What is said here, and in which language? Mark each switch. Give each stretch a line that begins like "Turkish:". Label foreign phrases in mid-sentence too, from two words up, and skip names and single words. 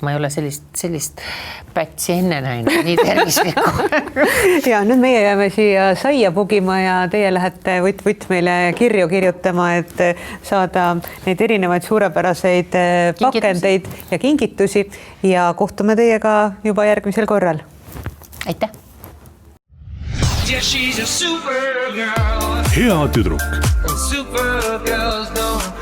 Estonian: Ma ei ole sellist pätsi enne näinud, nii tervislikku. Ja nüüd meie jääme siia saia pugima ja teie lähete võtt meile kirju kirjutama, et saada neid erinevaid suurepäraseid pakendeid ja kingitusi ja kohtume teiega juba järgmisel korral. Aitäh!
English: Yeah, she's a super girl.
Estonian: Hea tüdruk.
English: Super girls don't